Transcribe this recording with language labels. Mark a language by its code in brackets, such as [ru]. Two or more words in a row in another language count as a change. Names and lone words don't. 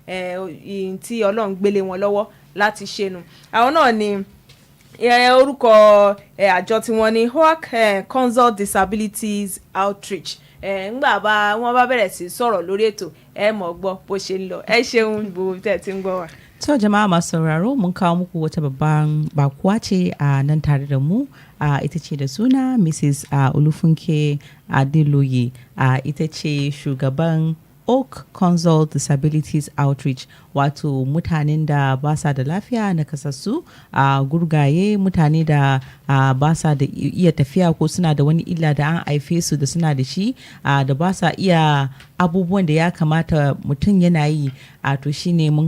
[yo] ìyìn tí Ọlọ́run gbélé wọn lọ́wọ́ láti ṣe nu àwọn náà ni orúkọ àjọ tí wọ́n ní HOAC Consult Disabilities Outreach ńgbà wọ́n bá bẹ̀rẹ̀ sí sọ̀rọ̀ lórí ètò mọ̀ gbọ́ bó ṣe ń lọ ṣeun gbogbo tẹ̀ tí ń gbọ́ wa. [ha] To jama'a masu sauraro mun kawo muku wata babban bakuwa ce a nan tare da mu ita ce da suna Mrs. Olufunke Adeloye ita ce shugaban Oak Consult Disabilities Outreach wato mutanen da ba sa da lafiya na kasassu gurgaye mutane da ba sa da iya tafiya ko suna da wani illa da an haife su da suna da shi da ba sa iya abubuwan da ya kamata mutum yana yi to shine mun